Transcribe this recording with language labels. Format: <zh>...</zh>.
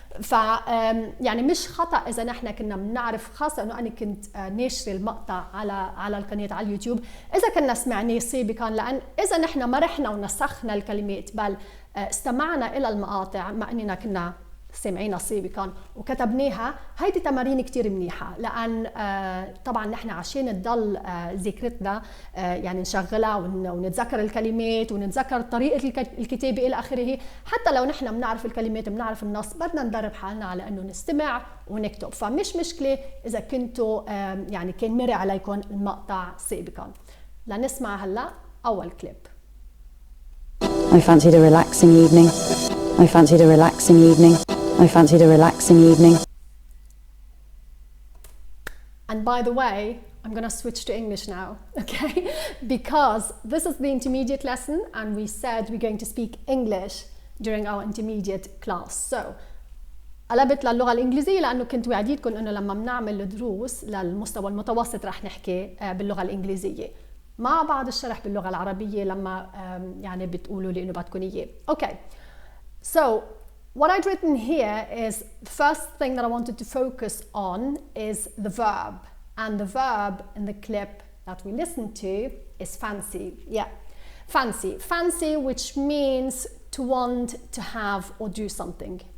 <ar>ف يعني مش خطا اذا نحن كنا بنعرف، خاصه انه انا كنت ناشره المقطع على القناه على اليوتيوب، اذا كنا سمعناه سابقا، لان اذا نحن ما رحنا ونسخنا الكلمات بل استمعنا الى المقاطع مع اننا كنا سمعينا سابقا وكتبناها، هيدي تمارين كتير منيحة، لأن طبعا نحن عشان تضل ذاكرتنا يعني نشغلها ونتذكر الكلمات ونتذكر طريقة الكتابة إلى آخره. حتى لو نحن بنعرف الكلمات بنعرف النص، بدنا ندرب حالنا على أنه نستمع ونكتب. فمش مشكلة إذا كنتوا يعني كان مري عليكم المقطع سابقا. لنسمع هلا أول كليب.</ar> <en>I fancied a relaxing evening. I fancied a relaxing evening. I fancied a relaxing evening. And by the way, I'm going to switch to English now, okay? Because this is the intermediate lesson and we said we're going to speak English during our intermediate class.</en> <ar>So, قلبت للغة الإنجليزية لأنه كنت وعديتكم أنه لما بنعمل دروس للمستوى المتوسط رح نحكي باللغة الإنجليزية مع بعض الشرح باللغة العربية لما يعني بتقولوا لي أنه بدكم إياه.</ar> <en>Okay. So, what I'd written here is the first thing that I wanted to focus on is the verb, and the verb in the clip that we listened to is fancy. Yeah, fancy, which means to want, to have, or do something.</en>